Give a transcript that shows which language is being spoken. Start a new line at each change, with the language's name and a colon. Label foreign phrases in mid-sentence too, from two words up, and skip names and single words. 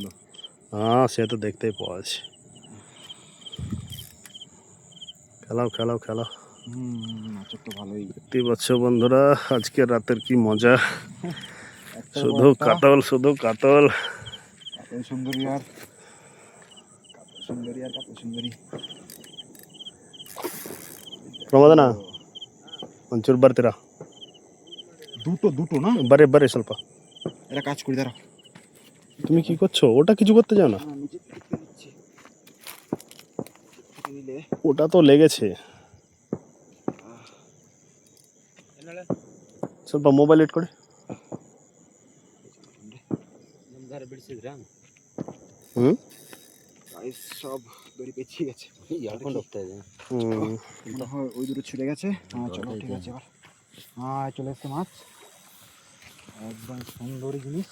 Bangla: হ্যাঁ, সে তো দেখতেই পাওয়া যাচ্ছে। খেলাও মাছের তো ভালোই। দেখতেই পাচ্ছ বন্ধুরা, আজকে রাতের কি মজা, শুধু কাতল কাতল সুন্দরী আর কাতল সুন্দরী।
Kannada: ಪ್ರಮೋದನ ಒಂಚೂರು ಬರ್ತೀರಾ?
Bangla: দুটো না,
Kannada: ಬರ್ರಿ ಸ್ವಲ್ಪ।
Bangla: এটা কাজ করি, দাঁড়াও। তুমি কি করছো? ওটা কিছু করতে যাও না, ওটা তো লেগেছে।
Kannada: ಸ್ವಲ್ಪ ಮೊಬೈಲ್ ಇಟ್ಕೊಡಿ।
Bangla: সব দড়ি পেঁচিয়ে গেছে, ওই দুটো ছিঁড়ে গেছে। চলো ঠিক আছে, এবার চলে এসছে মাছ, একদম সুন্দরী জিনিস।